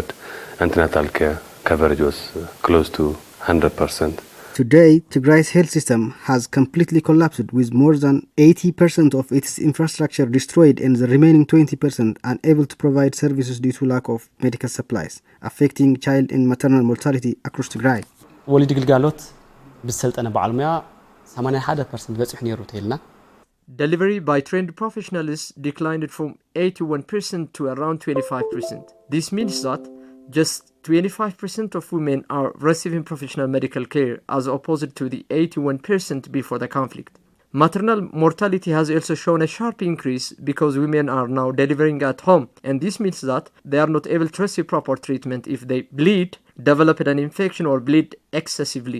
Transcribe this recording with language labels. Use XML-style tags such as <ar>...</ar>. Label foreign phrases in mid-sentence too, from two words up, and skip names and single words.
<en>Antenatal care coverage was close to 100%. Today, Tigray's health system has completely collapsed with more than 80% of its infrastructure destroyed and the remaining 20% unable to provide services due to lack of medical supplies, affecting child and maternal mortality across Tigray.</en> <ti>ወሊድ ግልጋሎት ብሰልጠነ ባዓልሙያ 81% በጽሕ ነይሩ ተይልና</ti> <en>Delivery by trained professionals declined from 81% to around 25%. This means that just 25% of women are receiving professional medical care as opposed to the 81% before the conflict. Maternal mortality has also shown a sharp increase because women are now delivering at home, and this means that they are not able to receive proper treatment if they bleed, develop an infection or bleed excessively.</en>